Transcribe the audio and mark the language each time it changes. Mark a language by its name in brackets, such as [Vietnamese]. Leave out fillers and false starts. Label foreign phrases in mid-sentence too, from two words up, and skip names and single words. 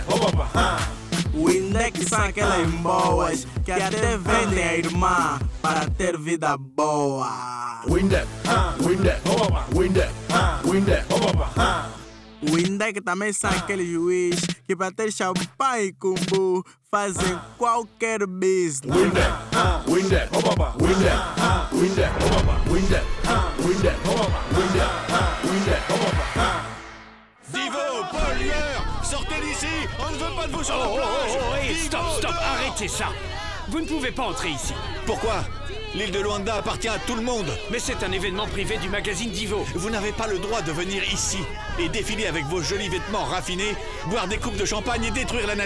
[Portuguese] O Windex são aquelas boas que até vendem a irmã para ter vida boa. Windex, Windex, Windex, Windex, O Windex também são aqueles juiz que para ter champanhe e cumbu fazem qualquer business. Windex, Windex, Windex, Windex, Windex, Windex, Windex, Windex. [French] Divo, pollueur, sortez d'ici, on ne veut pas de vous sur la plage. [English] Hey, stop, [French] arrêtez ça. Vous ne pouvez pas entrer ici. Pourquoi? L'île de Luanda appartient à tout le monde. Mais c'est un événement privé du magazine Divo. Vous n'avez pas le droit de venir ici et défiler avec vos jolis vêtements raffinés, boire des coupes de champagne et détruire la